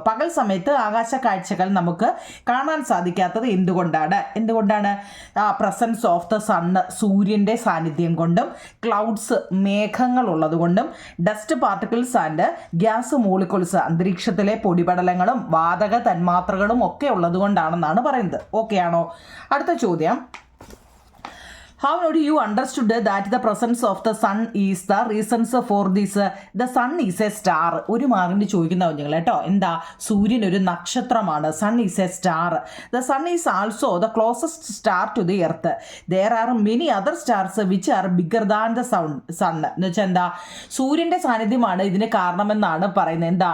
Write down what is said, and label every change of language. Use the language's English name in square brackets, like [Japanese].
[Malayalam] പകൽ സമയത്ത് ആകാശ കാഴ്ചകൾ നമുക്ക് കാണാൻ സാധിക്കാത്തത് എന്തുകൊണ്ടാണ്? [English] presence of the sun, [Malayalam] സൂര്യൻ്റെ സാന്നിധ്യം കൊണ്ടും, ക്ലൗഡ്സ്, മേഘങ്ങൾ ഉള്ളതുകൊണ്ടും, [English] dust particles and gas molecules, [Malayalam] അന്തരീക്ഷത്തിലെ പൊടിപടലങ്ങളും വാതക തന്മാത്രകളും ഒക്കെ ഉള്ളതുകൊണ്ടാണെന്നാണ് പറയുന്നത്. ഓക്കെ ആണോ? അടുത്ത ചോദ്യം, [English] how do you understood that the presence of the sun is the reasons for this? The sun is a star. [Malayalam] ഒരു മാർക്കിന് ചോദിക്കുന്ന നിങ്ങൾ കേട്ടോ. എന്താ? സൂര്യൻ ഒരു നക്ഷത്രമാണ്. [English] Sun is a star. The sun is also the closest star to the earth. There are many other stars which are bigger than the sun. [Malayalam] എന്ന് വെച്ചാൽ എന്താ, സൂര്യൻ്റെ സാന്നിധ്യമാണ് ഇതിന് കാരണമെന്നാണ് പറയുന്നത്.